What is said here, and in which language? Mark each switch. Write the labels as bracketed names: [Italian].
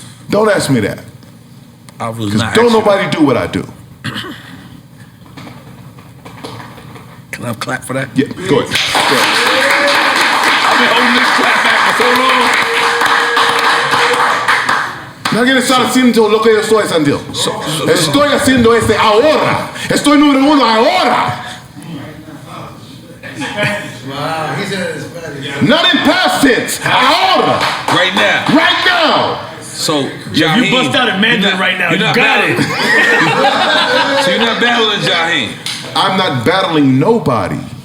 [English] Don't ask me that. I was Because not. don't nobody do what I do. Can I clap for that? Yeah, go ahead. I've been holding this clap back for so long. [Spanish] Nadie está haciendo lo que yo estoy haciendo. Estoy haciendo este ahora. Estoy número uno ahora. [English] Wow, he said it in Spanish. Not in past tense. [Spanish] Ahora. [English] Right now. Right now. So, Yeah, you bust out in Mandarin right now. You got it. So you're not battling Jaheim? I'm not battling nobody.